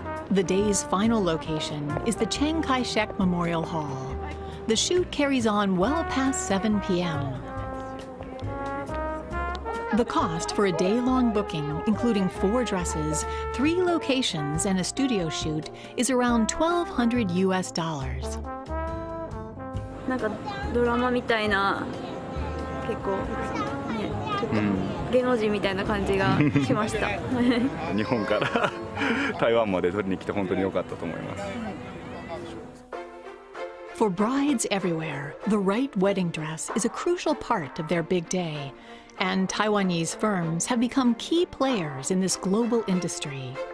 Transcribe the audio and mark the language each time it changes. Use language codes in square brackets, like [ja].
[en] The day's final location is the Chiang Kai-shek Memorial Hall. The shoot carries on well past 7 p.m. The cost for a day-long booking, including 4 dresses, 3 locations, and a studio shoot, is around $1,200 US. [ja] なんかドラマみたいな結構ねちょっと芸能人みたいな感じがしました。日本から台湾まで取りに来て本当に良かったと思います。 [en] For brides everywhere, the right wedding dress is a crucial part of their big day, and Taiwanese firms have become key players in this global industry.